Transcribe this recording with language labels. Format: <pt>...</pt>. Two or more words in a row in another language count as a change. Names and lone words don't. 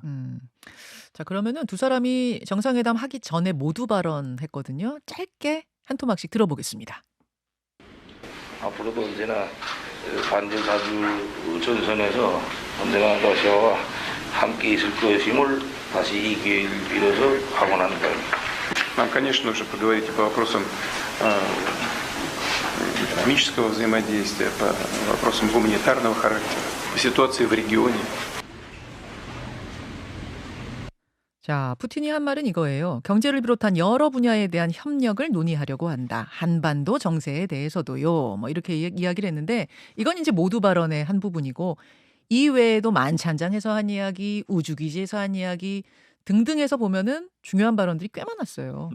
<ko>자, 그러면은 두 사람이 정상회담 하기 전에 모두 발언했거든요. 짧게 한 토막씩 들어보겠습니다. 앞으로도 언제나 반전 자주 전선에서 언제나 러시아와 함께 있을 것임을 다시 이 기회를 빌어서 확언하는 바입니다.</ko> <ru>Нам, конечно, нужно поговорить по вопросам экономического взаимодействия, по вопросам гуманитарного характера, по ситуации в регионе.</ru> <ko>자, 푸틴이 한 말은 이거예요. 경제를 비롯한 여러 분야에 대한 협력을 논의하려고 한다. 한반도 정세에 대해서도요. 뭐 이렇게 이야기를 했는데, 이건 이제 모두 발언의 한 부분이고, 이외에도 만찬장에서 한 이야기, 우주기지에서 한 이야기 등등해서 보면은 중요한 발언들이 꽤 많았어요.</ko>